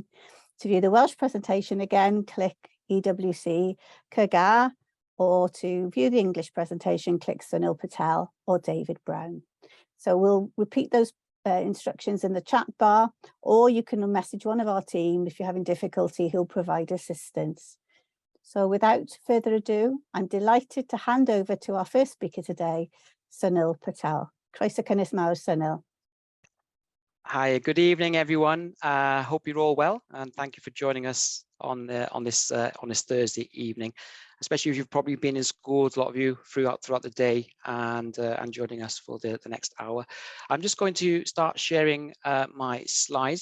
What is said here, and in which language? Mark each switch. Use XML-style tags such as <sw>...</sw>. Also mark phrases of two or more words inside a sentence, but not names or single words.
<en>To view the Welsh presentation again, click EWC CAGA, or to view the English presentation, click Sunil Patel or David Browne. So we'll repeat those instructions in the chat bar, or you can message one of our team if you're having difficulty, who'll provide assistance. So without further ado, I'm delighted to hand over to our first speaker today, Sunil Patel.</en> <cy>Croeso cynnes mawr, Sunil.</cy> <en>Hi, good evening, everyone. Hope you're all well, and thank you for joining us on this Thursday evening, especially if you've probably been in schools, a lot of you throughout the day, and joining us for the next hour. I'm just going to start sharing my slides.</en>